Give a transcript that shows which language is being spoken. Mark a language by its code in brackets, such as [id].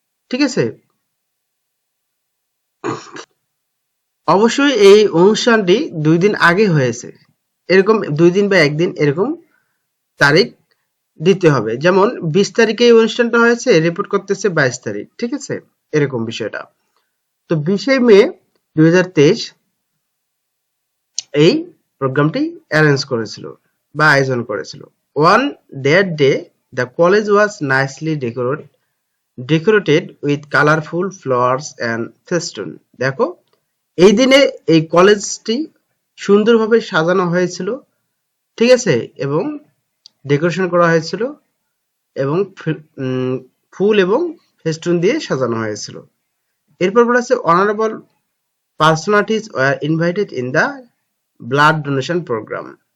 [bn] ঠিক আছে, অবশ্যই এই অনুষ্ঠানটি 2 দিন আগে হয়েছে, এরকম 2 দিন বা একদিন এরকম তারিখ দিতে হবে। যেমন 20 তারিখে এই অনুষ্ঠানটা হয়েছে, রিপোর্ট করতেছে 22 তারিখ। ঠিক আছে, এরকম বিষয়টা। তো 20 মে 2023 এই প্রোগ্রামটি অ্যারেঞ্জ করেছিল বা আয়োজন করেছিল। [en] On that day, the college was nicely decorated with colorful flowers and festoon. [bn] দেখো, এই দিনে এই কলেজটি সুন্দরভাবে সাজানো হয়েছিল। ঠিক আছে, এবং ডেকোরেশন করা হয়েছিল এবং ফুল এবং ফেস্টুন দিয়ে সাজানো হয়েছিল। এরপর বলা আছে [en] Honourable personalities were invited in the blood donation programme.